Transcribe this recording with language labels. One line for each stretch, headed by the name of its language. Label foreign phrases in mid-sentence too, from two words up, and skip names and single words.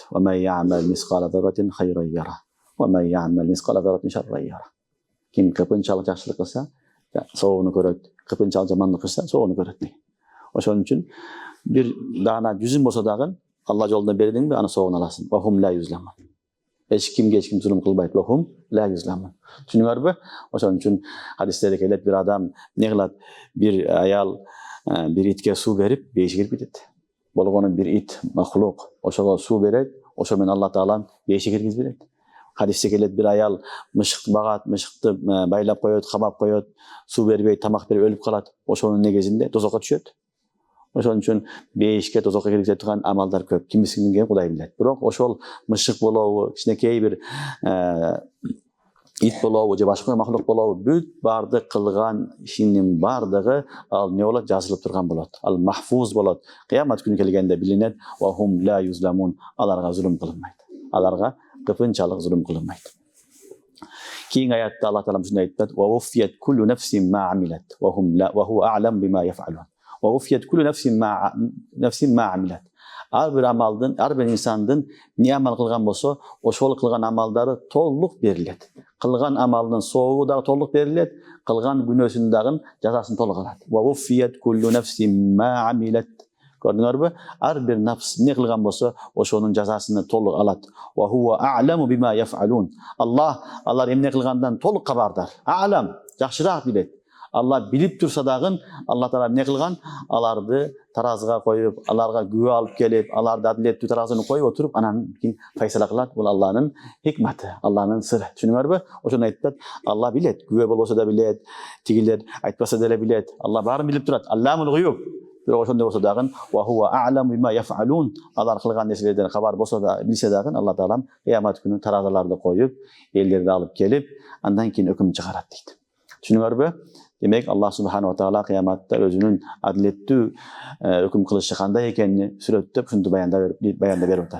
Arabic: ومن يعمل مثقال ذرة خيرا يره ومن يعمل مثقال ذرة شرا يره.
Kyrgyz: Ким кыпынчалык жакшылык кылса, соогуну көрөт. Кыпынчалык жамандык кылса, соогуну көрөт. Ошон үчүн 1 дана жүзүм болсо дагы Алла жолунда бердиңби, аны соогун аласың.
Arabic: وهم لا يظلمون.
Kyrgyz: Эч ким зулум кылбайт.
Arabic: وهم لا يظلمون.
Kyrgyz: Түшүнүңөрбү? Ошон үчүн хадистерде келет, бир адам не кылат? Бир аял бир итке суу берип, бейиши кирип кетет. Болгону бир ит махлук, ошого суу берет, ошо менен Алла Таалам бейиши киргизип берет. Хадисте келет, бир аял мышык багат, мышыкты байлап коет, камап коет, суу бербей, тамак берип өлүп калат. Ошонун негизинде тозокко түшөт. Ошон үчүн бейишке, тозокко киргизе турган амалдар көп. Кимисинен Кудай билет. Бирок ошол мышык болобу, кичинекей бир ит болобу же башка махлук болобу, бүт бардык кылган ишинин бардыгы ал не болот? Жазылып турган болот. Ал махфуз болот. Кыямат күнү келгенде билинет.
Arabic: وهم لا يظلمون.
Kyrgyz: Аларга зулум кылынбайт. Аларга кыпынчалык зулум кылынбайт. Кийинки аятта Аллах Таалам ушундай айтат:
Arabic: "ووفيت كل نفس ما عملت وهو أعلم بما يفعلون." ووفيت كل نفس ما عملت.
Kyrgyz: Ар бир амалдын, ар бир инсандын не амал кылган болсо, ошол кылган амалдары толук берилет. Кылган амалынын соогу дагы толук берилет, кылган күнөөсүнүн дагы жазасын толук алат.
Arabic: ووفيت كل نفس ما عملت.
Kyrgyz: Көрдүңөрбү? Ар бир нафс не кылган болсо, ошонун жазасын толук алат.
Arabic: وهو أعلم بما يفعلون.
Kyrgyz: Алар эмне кылгандан толук кабардар. А'лам, жакшыраак билет. Алла билип турса дагы, Алла Таала эмне кылган? Аларды таразыга коюп, аларга күбө алып келип, аларды адилеттүү таразыны коюп отуруп, анан кийин файсала кылат. Бул Алланын хикматы, Алланын сыры. Түшүнүңөрбү? Ошону айтат. Алла билет, күбө болбосо да билет, тигилер айтпаса деле билет. Алла баарын билип турат.
Arabic: علام الغيوب.
Kyrgyz: Бирок ошондой болсо дагы,
Arabic: وهو أعلم بما يفعلون.
Kyrgyz: Алар кылган нерселерден кабар болсо да, билсе дагы, Алла Таалам кыямат күнү таразаларды коюп, элдерди алып келип, андан кийин өкүм чыгарат дейт. Түшүнүңөрбү? Демек
Arabic: الله سبحانه وتعالى
Kyrgyz: кыяматта өзүнүн адилеттүү өкүм кылышы кандай экенин сүрөттөп, ушунду баяндап берип атат.